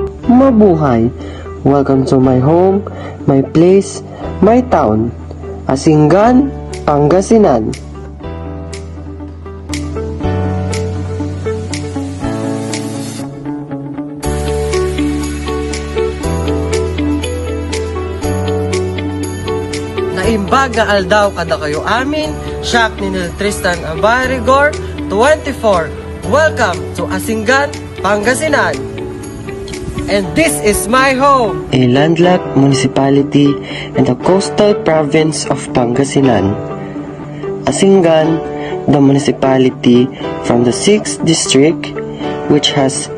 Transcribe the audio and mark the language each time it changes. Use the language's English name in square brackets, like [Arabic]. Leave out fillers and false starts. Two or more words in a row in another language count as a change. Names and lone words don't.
[English] mabuhay. Welcome to my home, my place, my town, Asingan, Pangasinan. [Iloko] Naimbag nga aldaw kada kayo amin, siyak ni Nel Tristan Abarigor, 24. [English] Welcome to Asingan, Pangasinan. And this is my home, a landlocked municipality in the coastal province of Pangasinan. Asingan, the municipality from the 6th district, which has